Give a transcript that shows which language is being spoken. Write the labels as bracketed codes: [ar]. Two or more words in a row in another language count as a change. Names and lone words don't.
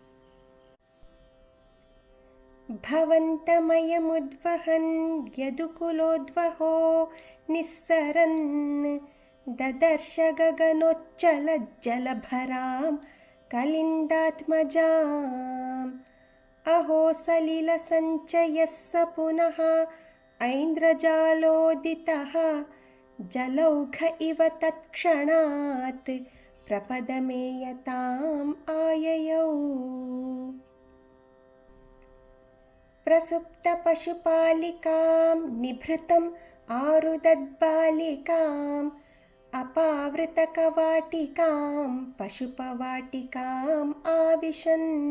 [sa] భవంతమయముద్వహన్ యదుకులోద్వహో నిస్సరన్ దదర్శ గగనోచ్చలజ్జలభరాం కలిందాత్మజాం. అహో సలిలసంచయः स पुनः ऐन्द्रजालोदितः जलौघ इव तत्क्षणात् प्रपदमेयताम् आययौ. प्रसुप्तपशुपालिकां निभृतम् आरुदद्बालिकाम् अपावृतकवाटिकां पशुपवाटिकाम् आविशन्.